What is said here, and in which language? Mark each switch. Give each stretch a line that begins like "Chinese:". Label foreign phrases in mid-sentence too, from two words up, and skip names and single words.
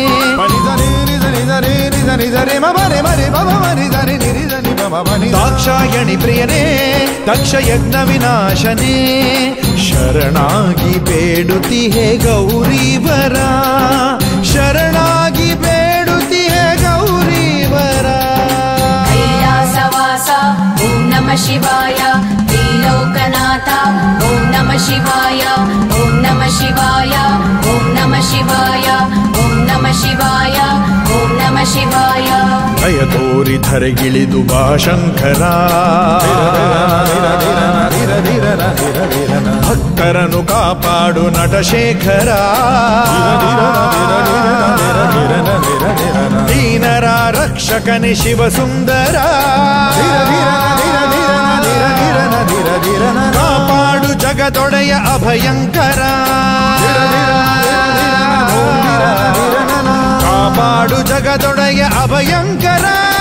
Kannada: ದಾಕ್ಷಾಯಣಿ ಪ್ರಿಯನೇ ದಕ್ಷ ಯಜ್ಞ ವಿನಾಶನೇ. ಶರಣಾಗಿ ಬೇಡುತ್ತಿಹೆ ಗೌರೀವರ. ಶರಣಾಗಿ ಬೇಡುತ್ತಿಹೆ ಗೌರೀವರ.
Sanskrit: ಶಿವಾಯ ತ್ರಿಲೋಕನಾಥ ಓಂ ನಮಃ ಶಿವಾಯ ಓಂ ನಮಃ ಶಿವಾಯ ಓಂ ನಮಃ ಶಿವಾಯ ಓಂ ನಮಃ ಶಿವಾಯ ಓಂ ನಮಃ ಶಿವಾಯ
Kannada: ಭಯ ತೋರಿ ಧರೆಗಿಳಿದು ಬಾ ಶಂಕರ ಭಕ್ತರನ್ನು ಕಾಪಾಡು ನಟಶೇಖರ ದೀನರ ರಕ್ಷಕನೆ ಶಿವಸುಂದರ ಕಾಪಾಡು ಜಗದೊಡೆಯ ಅಭಯಂಕರ ಕಾಪಾಡು ಜಗದೊಡೆಯ ಅಭಯಂಕರ